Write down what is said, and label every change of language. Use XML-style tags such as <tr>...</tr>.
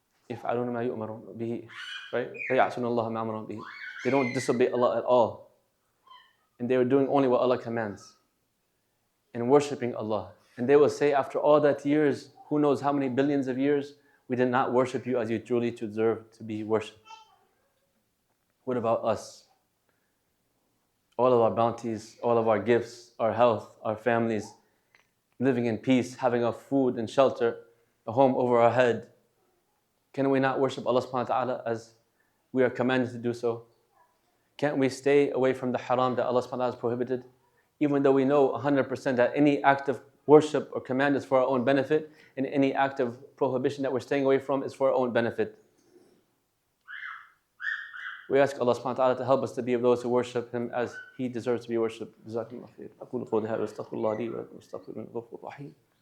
<ar>يفعلون ما يؤمرون به,</ar> <en>right?</en> <ar>لا يعصون الله ما أمرهم به.</ar> <en>They don't disobey Allah at all. And they were doing only what Allah commands and worshipping Allah. And they will say, after all that years, who knows how many billions of years, we did not worship you as you truly deserve to be worshipped. What about us? All of our bounties, all of our gifts, our health, our families, living in peace, having our food and shelter, a home over our head. Can we not worship Allah subhanahu wa ta'ala as we are commanded to do so? Can't we stay away from the haram that Allah subhanahu wa ta'ala has prohibited? Even though we know 100% that any act of worship or command is for our own benefit, and any act of prohibition that we're staying away from is for our own benefit. We ask Allah subhanahu wa ta'ala to help us to be of those who worship Him as He deserves to be worshipped. Jazakumullah khair.</en> <ar>أقول قولي هذا وأستغفر الله لي ولكم واستغفروه إنه غفور رحيم.</ar>